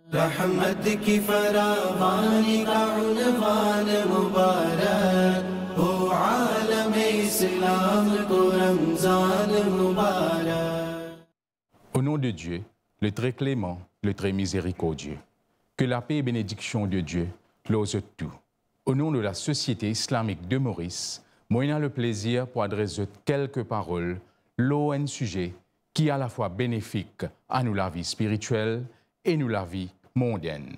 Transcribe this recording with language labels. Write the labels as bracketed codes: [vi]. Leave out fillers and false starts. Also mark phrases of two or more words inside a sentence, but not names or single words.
[ur] رحمت کی فراوانی کا عنوان مبارک ہو عالم اسلام کو رمضان مبارک. [fr] Au nom de Dieu, le très clément, le très miséricordieux, que la paix et bénédiction de Dieu close tout. Au nom de la Société islamique de Maurice, moi j'ai le plaisir pour adresser quelques paroles sur un sujet qui est à la fois bénéfique à nous la vie spirituelle et nous la vie mondaine.